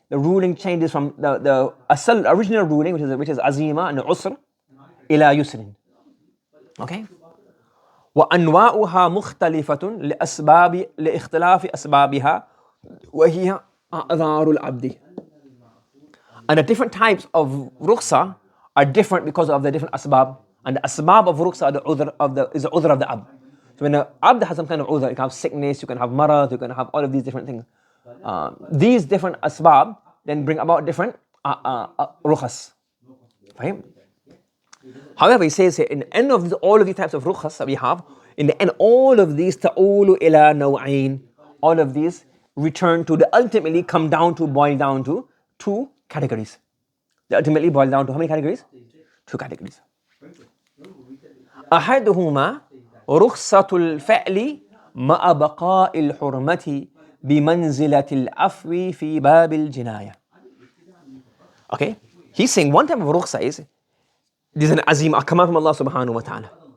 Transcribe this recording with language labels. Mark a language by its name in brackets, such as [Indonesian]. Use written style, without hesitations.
[English] The ruling changes from the original ruling, which is azima and usr, [Arabic] ila yusrin. [English] Okay? [Arabic] وأنواعها مختلفة لاختلاف أسبابها وهي أعذار العبد. [English] And the different types of rukhsa are different because of the different asbab. And the asbab of rukhsa is the udhr of the abd. So when the abd has some kind of udhr, you can have sickness, you can have marad, you can have all of these different things. These different asbab then bring about different rukhas. Fahim? However, he says here, in the end of all of these types of rukhas that we have, in the end, all of these [Arabic] ta'ulu ila naw'ain, [English] all of these return to, the ultimately come down to, boil down to two categories. They ultimately boil down to how many categories? Two categories. [Arabic] أحدهما رخصة الفعل مع بقاء الحرمة بمنزلة العفو في باب الجناية. [English] Okay, he's saying one type of rukhsa is, there's an azim, a command from Allah subhanahu wa ta'ala.